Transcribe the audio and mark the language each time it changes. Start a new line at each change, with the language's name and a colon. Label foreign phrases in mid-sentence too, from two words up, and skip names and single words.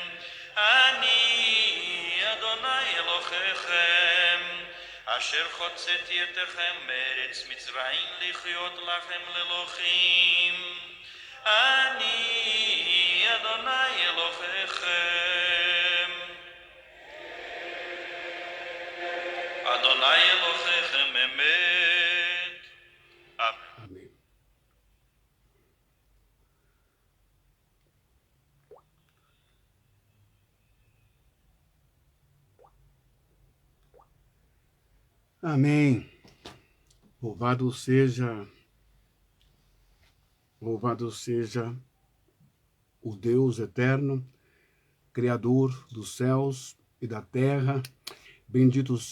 Hebrew: אני אדוני אלוהיכם אשר חוצאתי אתכם מארץ מצרים לחיות לכם לאלוהים אני אדוני אלוהיכם אדוני אלוהיכם אמת אמן.
Portuguese: Amém. Louvado seja o Deus eterno, Criador dos céus e da terra.